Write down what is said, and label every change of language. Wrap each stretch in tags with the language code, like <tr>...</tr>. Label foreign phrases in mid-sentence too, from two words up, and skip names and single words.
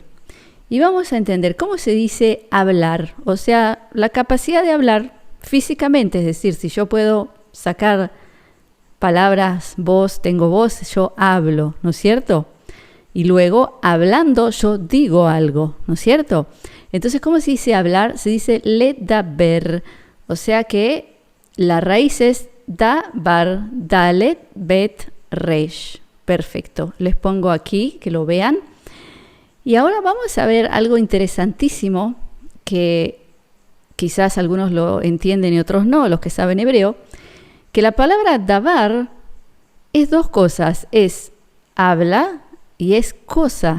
<es>Y vamos a entender cómo se dice hablar, o sea, la capacidad de hablar físicamente, es decir, si yo puedo sacar palabras, voz, tengo voz, yo hablo, ¿no es cierto? Y luego, hablando, yo digo algo, ¿no es cierto? Entonces, ¿cómo se dice hablar? Se dice ledaber, o sea que la raíz es dabar,</es> <he>דלת, בית, ריש.</he> <es>Perfecto, les pongo aquí que lo vean. Y ahora vamos a ver algo interesantísimo que quizás algunos lo entienden y otros no, los que saben hebreo, que la palabra davar es 2 cosas, es habla y es cosa.</es>